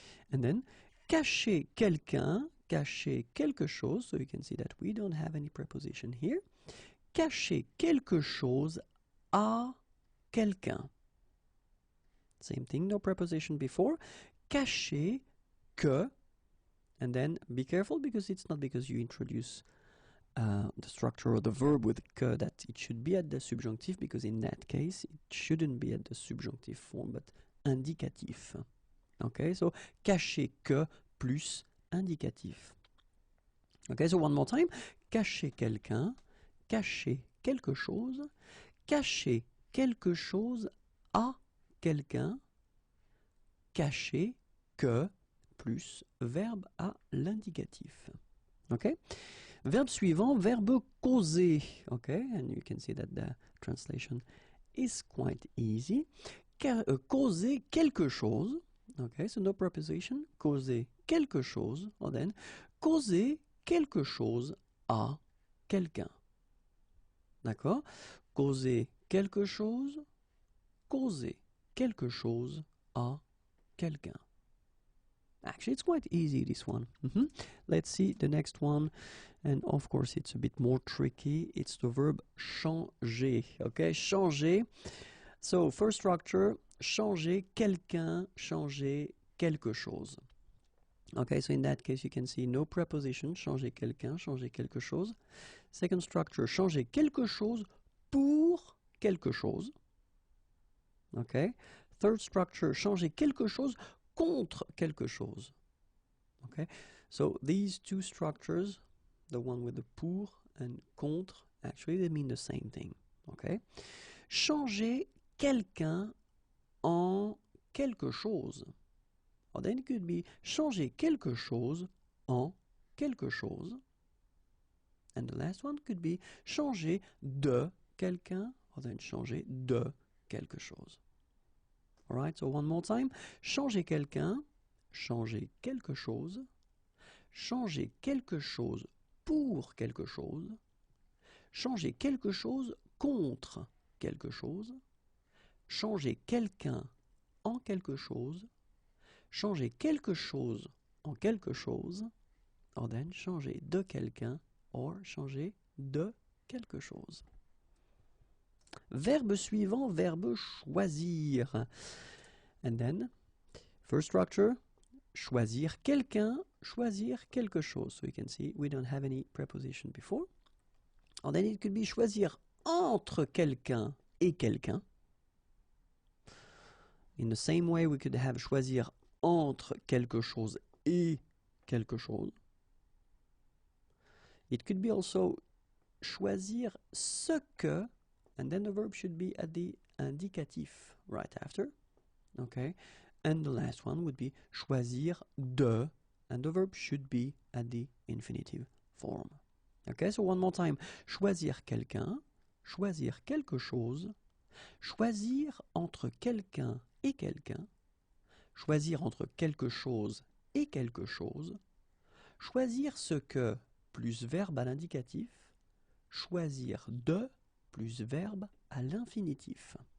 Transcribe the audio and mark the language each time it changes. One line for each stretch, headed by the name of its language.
English: And then
French: cacher quelqu'un, cacher quelque chose,
English: so you can see that we don't have any preposition here.
French: Cacher quelque chose à quelqu'un.
English: Same thing, no preposition before.
French: Cacher que,
English: and then be careful because it's not because you introduce the structure of the verb with que that it should be at the subjunctive, because in that case it shouldn't be at the subjunctive form but indicatif. Okay, so
French: cacher que plus indicatif.
English: Okay, so one more time.
French: Cacher quelqu'un, cacher quelque chose, cacher quelque chose à quelqu'un, cacher que plus verbe à l'indicatif. Okay? Verbe suivant, verbe causer.
English: Okay, and you can see that the translation is quite easy. Causer quelque chose. Okay, so no preposition.
French: Causer quelque chose,
English: or then
French: causer quelque chose à quelqu'un. D'accord? Causer quelque chose, causer quelque chose à quelqu'un.
English: Actually, it's quite easy, this one. Let's see the next one. And of course, it's a bit more tricky. It's the verb changer. Okay, changer. So, first structure,
French: changer quelqu'un, changer quelque chose.
English: Okay, so in that case, you can see no preposition,
French: changer quelqu'un, changer quelque chose.
English: Second structure,
French: changer quelque chose pour quelque chose. Okay. Third structure, changer quelque chose contre quelque chose.
English: Okay. So these two structures, the one with the pour and contre, actually they mean the same thing. Okay.
French: Changer quelqu'un en quelque chose.
English: Or then it could be
French: changer quelque chose en quelque chose.
English: And the last one could be
French: changer de quelqu'un,
English: or then
French: changer de quelque chose.
English: All right, so one more time.
French: Changer quelqu'un, changer quelque chose, changer quelque chose pour quelque chose, changer quelque chose contre quelque chose, changer quelqu'un en quelque chose, changer quelque chose en quelque chose,
English: or then
French: changer de quelqu'un or changer de quelque chose. Verbe suivant, verbe choisir.
English: And then, first structure,
French: choisir quelqu'un, choisir quelque chose.
English: So you can see we don't have any preposition before. And then it could be
French: choisir entre quelqu'un et quelqu'un. In the same way, we could have choisir entre quelque chose et quelque chose.
English: It could be also
French: choisir ce que,
English: and then the verb should be at the indicatif right after. Okay, and the last one would be
French: choisir de,
English: and the verb should be at the infinitive form. Okay, so one more time.
French: Choisir quelqu'un, choisir quelque chose, choisir entre quelqu'un et quelqu'un, choisir entre quelque chose et quelque chose, choisir ce que plus verbe à l'indicatif, choisir de plus verbe à l'infinitif.